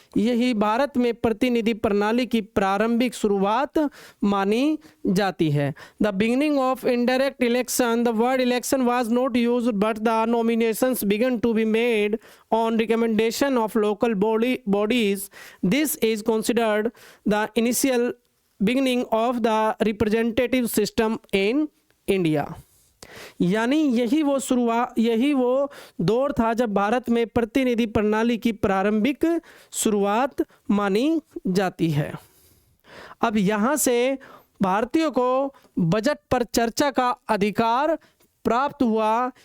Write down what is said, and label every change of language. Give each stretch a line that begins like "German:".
Hindi: यही भारत में प्रतिनिधि प्रणाली की प्रारंभिक शुरुआत मानी जाती है।
English: The beginning of indirect election, the word election was not used but the nominations began to be made on recommendation of local bodies. This is considered the initial beginning of the representative system in India.
Hindi: यानी यही वो दौर था जब भारत में प्रतिनिधि प्रणाली की प्रारंभिक शुरुआत मानी जाती है। अब यहाँ से भारतीयों को बजट पर चर्चा का अधिकार प्राप्त हुआ।